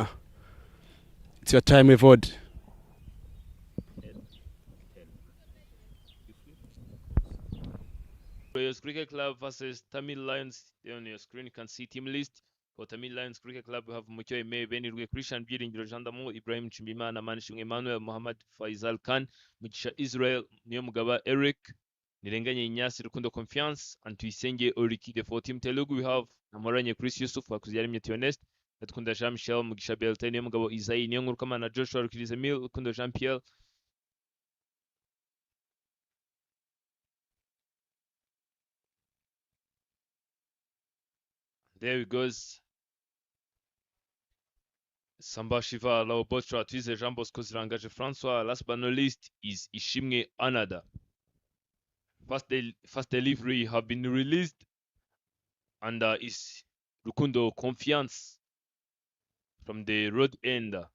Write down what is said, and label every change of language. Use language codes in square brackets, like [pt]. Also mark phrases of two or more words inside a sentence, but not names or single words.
[en] It's your time, Evod. Royals Cricket Club versus Tamil Lions. There on your screen you can see team list. For Tamil Lions Cricket Club, we have Mucho Eme, Beni Rue, Christian Biring, Jandamo, Ibrahim Chimbimana, Manishung Emmanuel, Muhammad Faisal Khan, Mugisha Israel, Nyomugaba Eric, Nirenganye Nyasi Rukundo Confiance, and Tuisenge Oriki. For Team Telugu, we have Namoranye Chris Yusuf, Wakuziarim Tionest, Natkunda Jean Michel, Mugisha Belte, Nyomugabo Isai, Nyongurkamana, Joshua Rukizemil, Kundo Jean Pierre. There he goes. Samba Shiva Laobotra Twize Jean Bosco Zirangaje Francois. Last but not least is Ishimge Anada. First delivery have been released and is Rukundo Confiance from the road end.